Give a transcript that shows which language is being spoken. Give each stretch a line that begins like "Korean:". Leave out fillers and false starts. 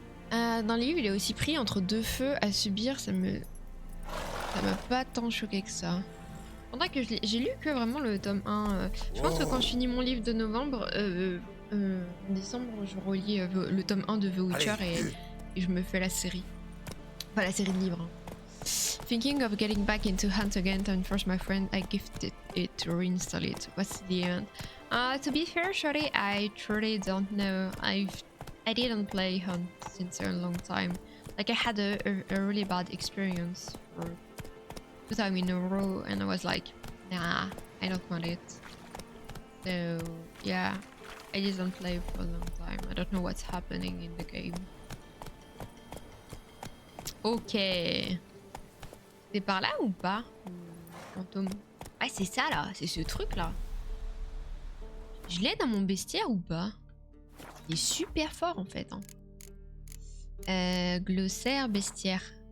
French: Dans les livres, il est aussi pris entre deux feux à subir, ça m'a pas tant choqué que ça. Pendant que j'ai lu que vraiment le tome 1. Je pense que quand je finis mon livre de novembre, en décembre, je relis le tome 1 de The Witcher et je me fais la série. Enfin, la série de livres. Hein.
English: Thinking of getting back into Hunt again, and first my friend, I gifted it to reinstall it. What's the end? To be fair, Shorty, I truly don't know. I didn't play Hunt since a long time. Like I had a really bad experience for 2 times in a row, and I was like, nah, I don't want it. So yeah, I didn't play for a long time. I don't know what's happening in the game. Ok.
French: C'est par là ou pas, fantôme? Ah, c'est ça là, c'est ce truc là. Je l'ai dans mon bestiaire ou pas? Il est super fort en fait. Hein. Glossaire, bestiaire.